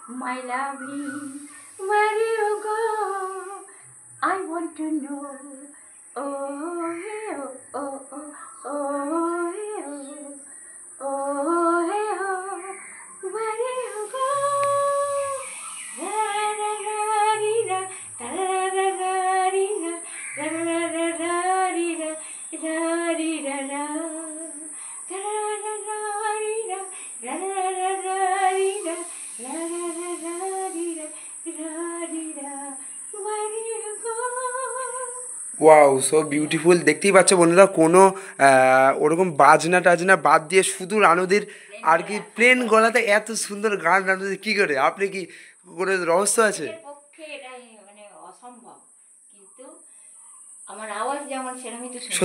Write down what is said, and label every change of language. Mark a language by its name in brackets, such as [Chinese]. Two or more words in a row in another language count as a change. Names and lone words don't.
[English] my lovely, where do you go? I want to know. Oh, hey, oh, oh, oh, oh, hey, oh, oh, hey, oh, where do you go? Da-da-da-da-dee-da, da-da-da-da-dee-da, da-da-da-da-dee-da, da-dee-da-da, da-da-da-da-dee-da, da-da-da-da-dee-da, da-da-da-da-dee-da, da-dee-da, where do you go? Wow, so beautiful. [Bangla] দেখতেই পাচ্ছ বন্ধুরা, কোনো ওরকম বাজনা টাজনা বাদ দিয়ে শুধু রানুদির আর কি প্লেন গলাতে এত সুন্দর গান রানুদি কী করে? আপনি কি কোনো রহস্য আছে? নিজের পক্ষে এটা মানে অসম্ভব, কিন্তু আমার আওয়াজ যেমন সেরকমই তো শুনবে